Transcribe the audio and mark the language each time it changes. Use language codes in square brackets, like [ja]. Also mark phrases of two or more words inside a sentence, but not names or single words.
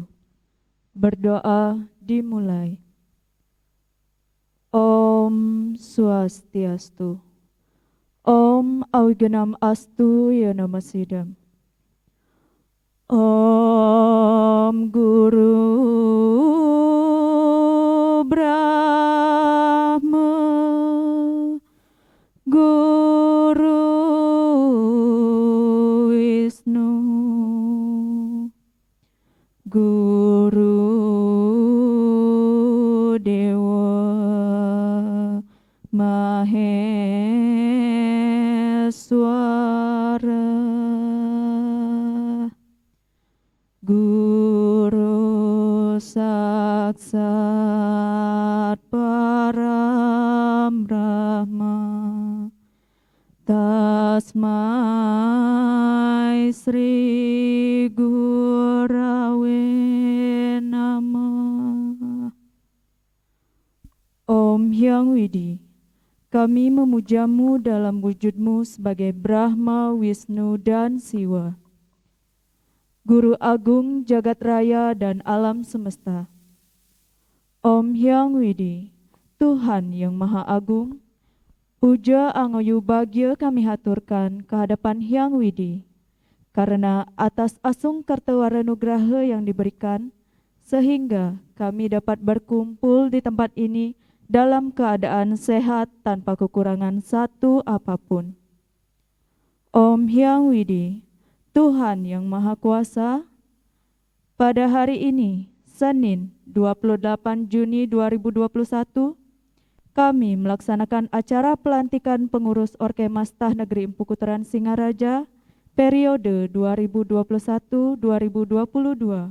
[id] Berdoa dimulai. [sa] Om Swastiastu. Om Auganam Astu Yanamasida. Om Guru Brahma Guru Wisnu Guru Dewa Maheswara Guru Saksat Param Brahma Tasmai Sri Gurave Namah. [id] Om Hyang Widi, kami memujamu dalam wujudmu sebagai Brahma, Wisnu, dan Siwa, Guru Agung Jagat Raya dan alam semesta. Om Hyang Widi, Tuhan yang Maha Agung, [ban] puja angoyu bagya [id] kami haturkan kehadapan Hyang Widi, karena atas [ban] asung kartawara nugraha [id] yang diberikan, sehingga kami dapat berkumpul di tempat ini dalam keadaan sehat tanpa kekurangan satu apapun. Om Hyang Widi, Tuhan yang Maha Kuasa, pada hari ini, Senin 28 Juni 2021, kami melaksanakan acara pelantikan pengurus Orkemas Tah Negeri Empu Kuturan Singaraja periode 2021-2022.